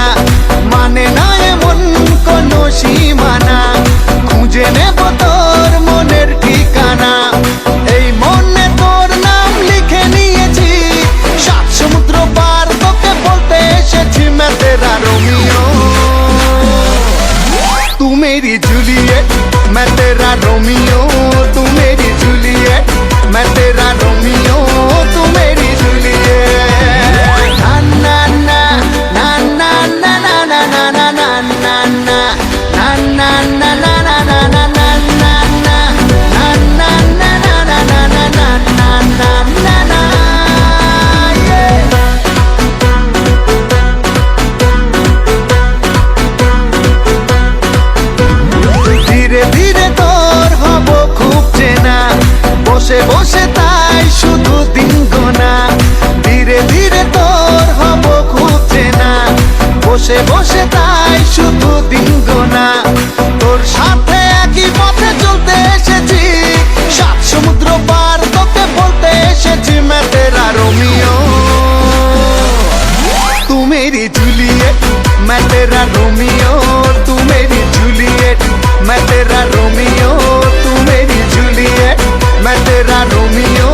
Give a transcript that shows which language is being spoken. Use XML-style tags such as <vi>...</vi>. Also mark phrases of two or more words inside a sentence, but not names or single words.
<bn>মানে না এমন কোনো সীমানা, খুঁজে নেব তোর মনের ঠিকানা। এই মনে তোর নাম লিখে নিয়েছি, সাত সমুদ্র পার তোকে বলতে এসেছি।</bn> <hi>मैं तेरा रोमियो तू मेरी जूलियट, मैं तेरा रोमियो तू मेरी जूलियट, मैं तेरा रोमियो तू मेरी जूलियट। ना ना ना ना ना ना ना ना ना ना ना ना ना ना ना ना ना ना</hi> <bn>ধীরে ধীরে তোর হব খুব চেনা, বসে বসে তাই শুধু দিন গোনা। ধীরে ধীরে তোর হব খুব চেনা, বসে বসে তাই শুধু দিন গোনা। তোর সাথে একই পথে চলতে এসেছি, সাত সমুদ্র পার তোকে বলতে এসেছি।</bn> <hi>मैं तेरा रोमियो तू मेरी जूलियट, मैं तेरा रोमियो तू मेरी जूलियट, मैं तेरा रोमियो तू मेरी जूलियट, मैं तेरा रोमियो</hi>